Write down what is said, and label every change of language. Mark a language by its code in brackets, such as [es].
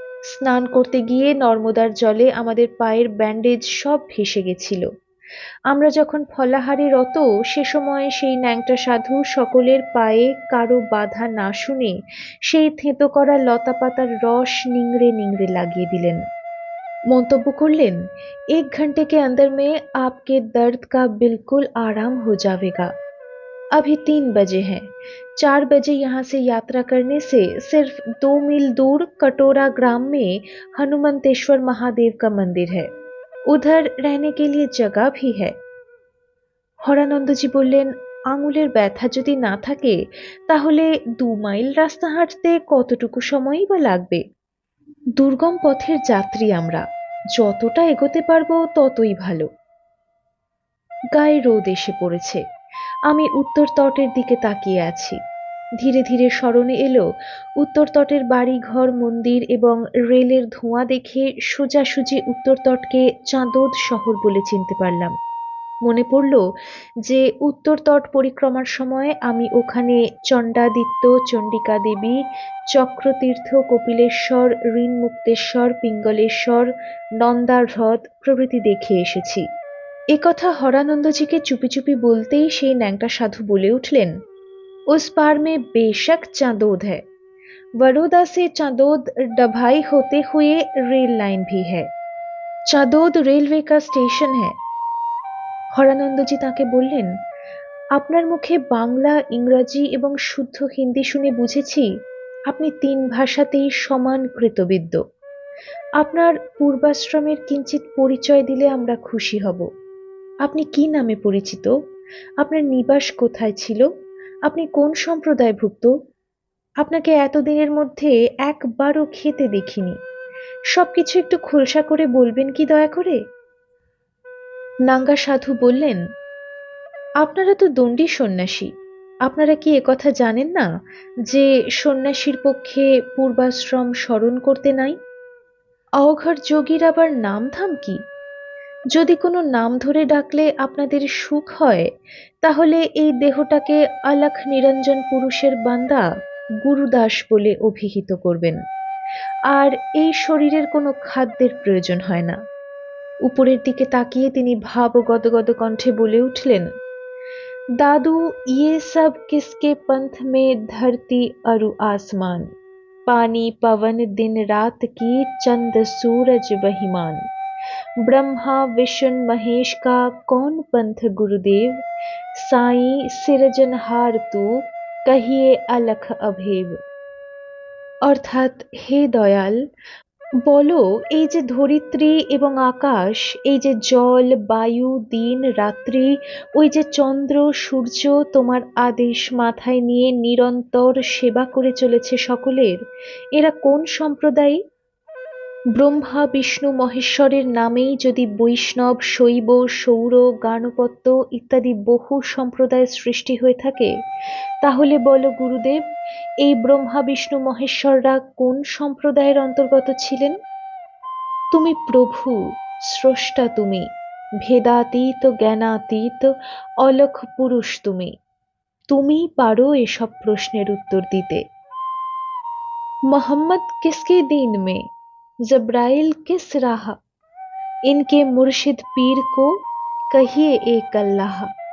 [bn] স্নান করতে গিয়ে নর্মদার জলে আমাদের পায়ের ব্যান্ডেজ সব ভেসে গেছিল। আমরা যখন ফলাহারে রত, সে সময় সেই ন্যাংটা সাধু সকলের পায়ে কারো বাধা না শুনে সেই থেঁতো করা লতা পাতার রস নিংড়ে নিংড়ে লাগিয়ে দিলেন। মন্তব্য করলেন, [hi] 1 घंटे के अंदर में आपके दर्द का बिल्कुल आराम हो जाएगा। अभी 3 बजे हैं। 4 बजे यहाँ से यात्रा करने से सिर्फ 2 मील दूर कटोरा ग्राम में हनुमंतेश्वर महादेव का मंदिर है। उधर रहने के लिए जगह भी है। [bn] হরানন্দজি বললেন, আঙুলের ব্যথা যদি না থাকে তাহলে 2 মাইল রাস্তা হাঁটতে কতটুকু সময়ই বা লাগবে? দুর্গম পথের যাত্রী আমরা, যতটা এগোতে পারবো ততই ভালো। গায়ে রোদ এসে পড়েছে। আমি উত্তর তটের দিকে তাকিয়ে আছি। ধীরে ধীরে স্মরণে এলো উত্তর তটের বাড়ি ঘর মন্দির এবং রেলের ধোঁয়া দেখে সোজাসুজি উত্তর তটকে চাঁদোদ শহর বলে চিনতে পারলাম। মনে পড়ল যে উত্তর তট পরিক্রমার সময় আমি ওখানে চণ্ডাদিত্য, চণ্ডিকা দেবী, চক্রতীর্থ, কপিলেশ্বর, ঋণমুক্তেশ্বর, পিঙ্গলেশ্বর, নন্দার হ্রদ প্রভৃতি দেখে এসেছি। একথা হরানন্দজিকে চুপি চুপি বলতেই সেই ন্যাংটা সাধু বলে উঠলেন, [hi] उस पार में बेशक चांदोद है। बड़ौदा से चांदोद डभाई होते हुए रेल लाइन भी है। चांदोद रेलवे का स्टेशन है। [bn] হরানন্দজি তাকে বললেন, আপনার মুখে বাংলা, ইংরাজি এবং শুদ্ধ হিন্দি শুনে বুঝেছি আপনি 3 ভাষাতেই সমান কৃতবিদ্য। আপনার পূর্বাশ্রমের কিঞ্চিত পরিচয় দিলে আমরা খুশি হব। আপনি কি নামে পরিচিত? আপনার নিবাস কোথায় ছিল? আপনি কোন সম্প্রদায়ভুক্ত? আপনাকে এতদিনের মধ্যে একবারও খেতে দেখিনি। সবকিছু একটু খোলসা করে বলবেন কি দয়া করে? নাঙ্গা সাধু বললেন, আপনারা তো দণ্ডী সন্ন্যাসী, আপনারা কি একথা জানেন না যে সন্ন্যাসীর পক্ষে পূর্বাশ্রম স্মরণ করতে নাই? অঘর যোগীর আবার নাম ধাম কি? যদি কোনো নাম ধরে ডাকলে আপনাদের সুখ হয়, তাহলে এই দেহটাকে আলাখ নিরঞ্জন পুরুষের বান্দা গুরুদাস বলে অভিহিত করবেন। আর এই শরীরের কোনো খাদ্যের প্রয়োজন হয় না। উপরের দিকে তাকিয়ে তিনি ভাব গদগদ কণ্ঠে বলে উঠলেন, [hi] दादू ये सब किसके पंथ में धरती अरु आसमान, पानी पवन दिन रात की चंद सूरज बहिमान, ब्रह्मा विष्णु महेश का कौन पंथ गुरुदेव, साई सिरजनहार तू कहिए अलख अभेव। [bn] অর্থাৎ, হে দয়াল, বলো এই যে ধরিত্রী এবং আকাশ, এই যে জল, বায়ু, দিন, রাত্রি, ওই যে চন্দ্র, সূর্য তোমার আদেশ মাথায় নিয়ে নিরন্তর সেবা করে চলেছে সকলের, এরা কোন সম্প্রদায়? ব্রহ্মা, বিষ্ণু, মহেশ্বরের নামেই যদি বৈষ্ণব, শৈব, সৌর, গাণপত্য ইত্যাদি বহু সম্প্রদায় সৃষ্টি হয়ে থাকে, তাহলে বলো গুরুদেব, এই ব্রহ্মা, বিষ্ণু, মহেশ্বররা কোন সম্প্রদায়ের অন্তর্গত ছিলেন? তুমি প্রভু, স্রষ্টা তুমি, ভেদাতীত, জ্ঞানাতীত, অলখ পুরুষ তুমি। তুমিই পারো এসব প্রশ্নের উত্তর দিতে। [hi] मोहम्मद किसके दीन में, जब्राइल किस राह, इनके मुर्शिद पीर को कहिए एक अल्लाह।